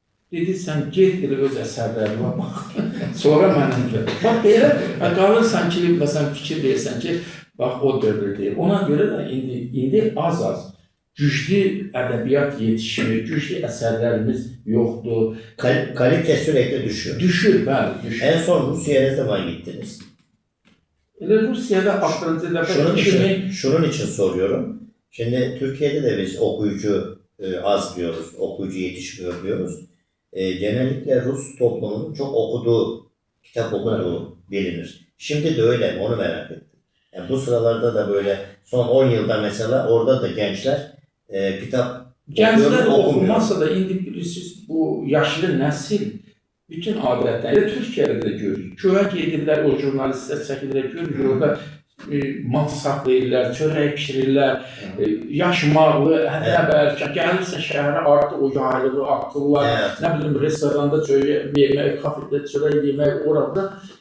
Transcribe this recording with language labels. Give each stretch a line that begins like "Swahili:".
Azerbaijani: Dedi, sən get elə öz əsərlərinə bax, sonra mənim gəlir. Bax, belə qalırsan ki, məsələn, fikir versən ki, bax, o dövr deyil. Ona görə də indi az-az güclü ədəbiyyat yetişmir, güclü əsərlərimiz yoxdur.
Turkish: Kalite sürekli düşüyor.
Azerbaijani: Düşür, bəli, düşür.
Turkish: En son Rusya'ya ne zaman gittiniz?
Azerbaijani: Elə Rusiyada axırıncı dəfə
Turkish: Şunun için soruyorum. Şimdi Türkiye'de de biz okuyucu az diyoruz, okuyucu yetişmiyor diyoruz. Genellikle Rus toplumunun çok okuduğu, kitap okuduğu bilinir. Şimdi de öyle mi? Onu merak ettim. Yani bu sıralarda da böyle son 10 yılda mesela orada da gençler kitap
Azerbaijani: Gənclər
Turkish: okumuyor.
Azerbaijani: oxumasa da indi bilirsiniz, bu yaşlı nəsil bütün adətlər, elə Türkiyədə də görürük. Köyə gedirlər, o jurnalistlər çəkirlər, görürük, orada mat saxlayırlar, çörək pişirirlər, yaşmaqlı, hədlə bəlkə, gəlirsən şəhərə artıq o yaylığı atırlar, nə bilim, restoranda çörək yemək, kafedə çörək yemək, orada.